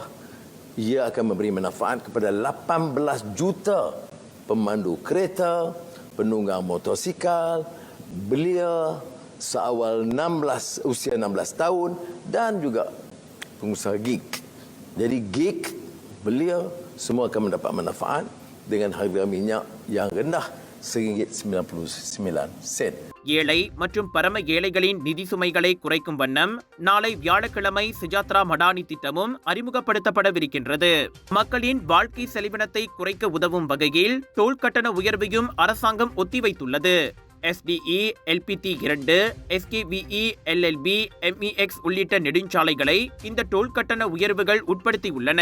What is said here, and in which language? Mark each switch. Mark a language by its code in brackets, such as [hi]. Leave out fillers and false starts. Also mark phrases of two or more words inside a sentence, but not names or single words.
[ms] Ia akan memberi manfaat kepada 18 juta pemandu kereta, penunggang motosikal, belia seawal usia 16 tahun dan juga pengusaha gig. Jadi gig, belia semua akan mendapat manfaat dengan harga minyak yang rendah RM1.99. [ta] ஏழை மற்றும் பரம ஏழைகளின் நிதி சுமைகளை குறைக்கும் வண்ணம் நாளை வியாழக்கிழமை சுஜாத்ரா மடானி திட்டமும் அறிமுகப்படுத்தப்படவிருக்கின்றது. மக்களின் வாழ்க்கை செலவினத்தை குறைக்க உதவும் வகையில் டோல் கட்டண உயர்வையும் அரசாங்கம் ஒத்திவைத்துள்ளது. SDE, LPT2, SKVE, LLB, MEX உள்ளிட்ட நெடுஞ்சாலைகளை இந்த டோல் கட்டண உயர்வுகள் உட்படுத்தியுள்ளன.